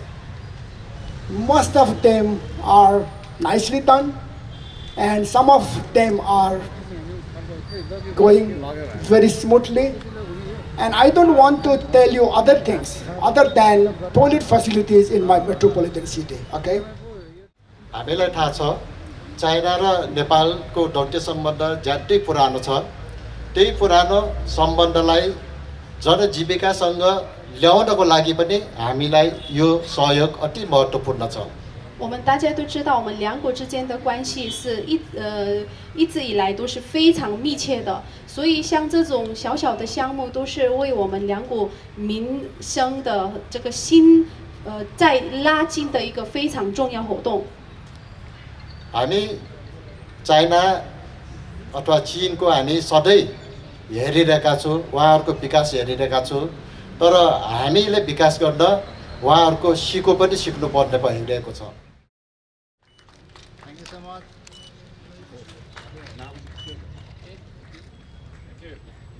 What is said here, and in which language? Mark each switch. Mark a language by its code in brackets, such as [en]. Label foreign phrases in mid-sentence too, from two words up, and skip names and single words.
[en] Most of them are nicely done, and some of them are going very smoothly. And I don't want to tell you other things other than toilet facilities in my metropolitan city, okay? [ne] हामीलाई थाहा छ चाइना र नेपालको दौत्य सम्बन्ध ज्यादै पुरानो छ त्यही पुरानो सम्बन्धलाई जनजीविकासँग ल्याउनको लागि पनि हामीलाई यो सहयोग अति महत्त्वपूर्ण छ [zh] 我们大家都知道，我们两国之间的关系是一直以来都是非常密切的，所以像这种小小的项目，都是为我们两国民生的这个心在拉近的一个非常重要活动。 [ne] हामी चाइना अथवा चीनको हामी सधैँ हेरिरहेका छौँ उहाँहरूको विकास हेरिरहेका छौँ तर हामीले विकास गर्न उहाँहरूको सिको पनि सिक्नुपर्ने भइरहेको छ [en] Thank you so much.